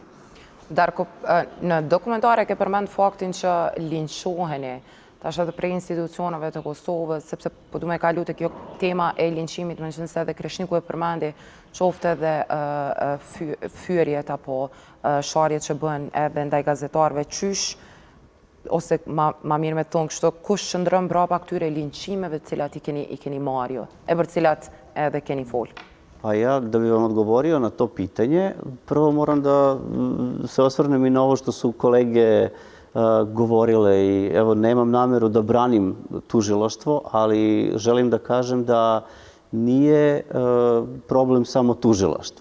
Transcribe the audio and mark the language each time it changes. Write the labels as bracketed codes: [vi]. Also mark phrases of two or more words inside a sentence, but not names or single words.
[sq] Darko, në dokumentare ke përmend faktin që linçoheni tash edhe prej institucioneve të Kosovës, sepse po du me kalu të kjo tema e linçimit, më qënëse edhe Kreshniku e përmendi, qofte edhe fyrjet apo sharjet që bën edhe ndaj gazetarëve, qysh, ose ma mirë me thonë kështu, kush qëndrën brapa këtyre linçimeve cilat i keni marrë, e për cilat edhe keni folë? [sr] Pa ja, da bi vam odgovorio na to pitanje, prvo moram da se osvrnem i na ovo što su kolege govorile i evo, nemam nameru da branim tužilaštvo, ali želim da kažem da nije problem samo tužilaštvo.